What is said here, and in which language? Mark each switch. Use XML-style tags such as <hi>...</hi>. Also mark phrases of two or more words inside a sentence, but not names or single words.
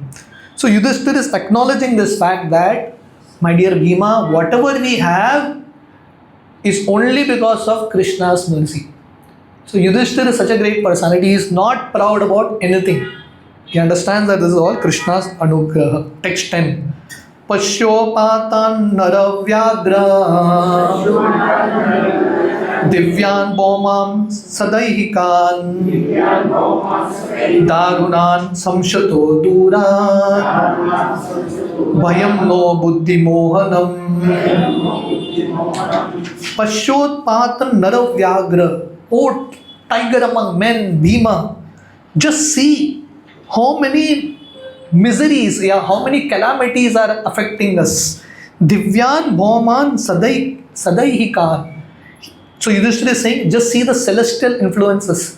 <en>So Yudhishthira is acknowledging this fact that, my dear Bhima, whatever we have is only because of Krishna's mercy. So Yudhishthira is such a great personality. He is not proud about anything. He understands that this is all Krishna's anugraha. Text 10.</en> <sa>पश्योत्पातान् नरव्याघ्र दिव्यान् भौमान् सदैहिकान् दारुणान् शंसतो दूराद् भयं नो बुद्धि मोहनम्. पश्योत्पातान् नरव्याघ्र.</sa> <en>Oh, tiger among men, Bhima, just see how many miseries, how many calamities are affecting us.</en> <sa>दिव्यान् भौमान् सदैहिकान्.</sa> <en>So Yudhishthira is saying, just see the celestial influences.</en>